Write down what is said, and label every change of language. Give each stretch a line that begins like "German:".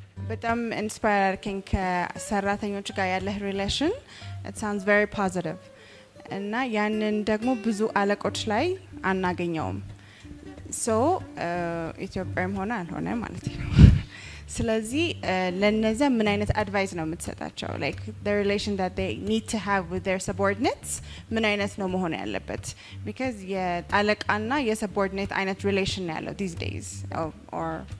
Amharic: በጣም ኢንስፓየር አድርገኝ ከሰራተኞች ጋር ያለህ ሪሌሽን
English: it sounds very positive
Amharic: እና ያንን ደግሞ ብዙ አለቆች ላይ አናገኘውም። ሶ ኢትዮጵያም ሆነ አልሆነ ማለት ነው። ስለዚህ ለነዛ ምን አይነት አድቫይስ ነው የምትሰጣቸው?
English: like the relation that they need to have with their subordinates
Amharic: ምን አይነት ነው መሆን ያለበት? because የአለቃና የሰቦርዲኔት አይነት ሪሌሽን ያለው
English: these days or